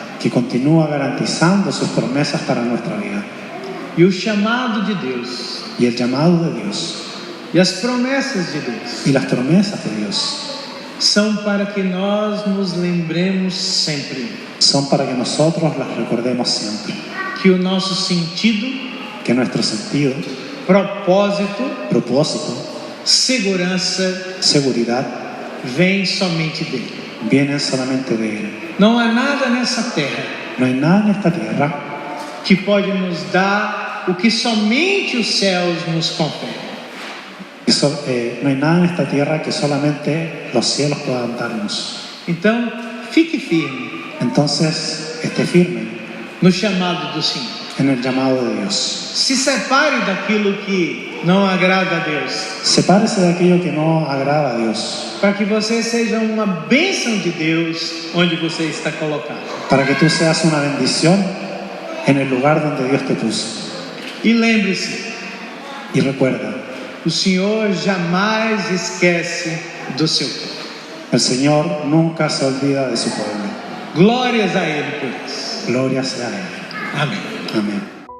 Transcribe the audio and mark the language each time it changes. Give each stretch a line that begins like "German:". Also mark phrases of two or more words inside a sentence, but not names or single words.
Spanish: que continúa garantizando sus promesas para nuestra vida.
Portuguese: E o chamado de Deus
Spanish: Y el llamado de Dios
Portuguese: e as promessas de Deus
Spanish: y las promesas de Dios
Portuguese: são para que nós nos lembremos sempre
Spanish: son para que nosotros las recordemos siempre.
Portuguese: que o nosso sentido,
Spanish: Que nuestro sentido,
Portuguese: propósito,
Spanish: propósito,
Portuguese: segurança
Spanish: seguridad
Portuguese: vem somente dele.
Spanish: vienen solamente de Él.
Portuguese: Não há nada nessa terra
Spanish: No hay nada en esta tierra
Portuguese: que pode nos dar o que somente os céus nos conferem.
Spanish: no hay nada en esta tierra que solamente los cielos puedan darnos.
Portuguese: Então, fique firme
Spanish: Entonces, esté firme
Portuguese: no chamado do Senhor.
Spanish: en el llamado de Dios.
Portuguese: Se separe daquilo que não agrada a Deus,
Spanish: Sepárese de aquello que no agrada a Dios,
Portuguese: para que você seja uma bênção de Deus onde você está colocado.
Spanish: para que tú seas una bendición en el lugar donde Dios te puso.
Portuguese: E lembre-se,
Spanish: Y recuerda,
Portuguese: o Senhor jamais esquece do seu povo.
Spanish: el Señor nunca se olvida de su pueblo.
Portuguese: Glórias a Ele por isso.
Spanish: Gloria sea a Él.
Portuguese: Amém.
Spanish: Amén.